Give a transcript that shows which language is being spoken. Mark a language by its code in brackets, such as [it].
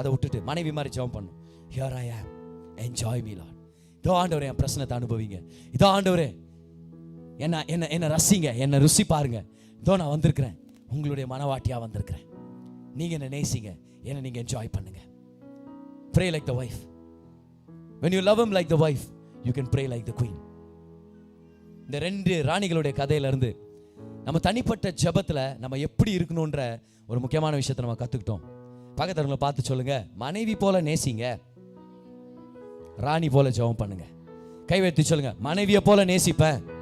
[ta] அதை விட்டுட்டு மனைவி மாதிரி ஜெபம் பண்ணும். [en] Here I am, enjoy me Lord. [ta] இதோ ஆண்டவரே என் பிரச்சனத்தை அனுபவிங்க, இதோ ஆண்டவரே என்ன ரசிங்க, என்ன ருசி பாருங்க. இதோ நான் வந்திருக்கிறேன், உங்களுடைய மனவாட்டியா வந்திருக்கிறேன், நீங்க என்ன நேசிங்க, என்ன நீங்க என்ஜாய் பண்ணுங்க. [en] Pray like the wife. When you love him like the wife, you can pray like the queen. [ta] இந்த 2 ராணிகளுடைய கதையில இருந்து நம்ம தனிப்பட்ட ஜெபத்துல நம்ம எப்படி இருக்கணும்ன்ற ஒரு முக்கியமான விஷயத்தை நம்ம கத்துக்கிட்டோம். பக்கத்துல பார்த்து சொல்லுங்க, மனைவி போல நேசிங்க, ராணி போல ஜெபம் பண்ணுங்க. கை வைத்து சொல்லுங்க, மனைவியை போல நேசிப்பேன்,